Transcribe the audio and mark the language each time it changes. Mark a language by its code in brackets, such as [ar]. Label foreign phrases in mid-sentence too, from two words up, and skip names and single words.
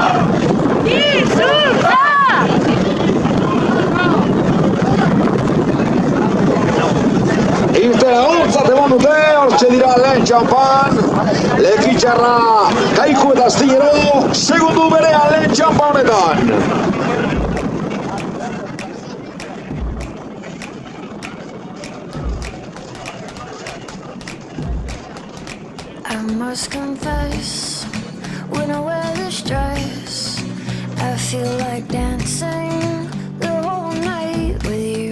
[eu] Irtera hontzat eman dute, hortxe dira lehen txampan. Lekitxarra, Kaiku eta Astillero, segundu berean lehen txampa honetan. [en] I must confess, when I wear this dress, I feel like dancing the whole night with you.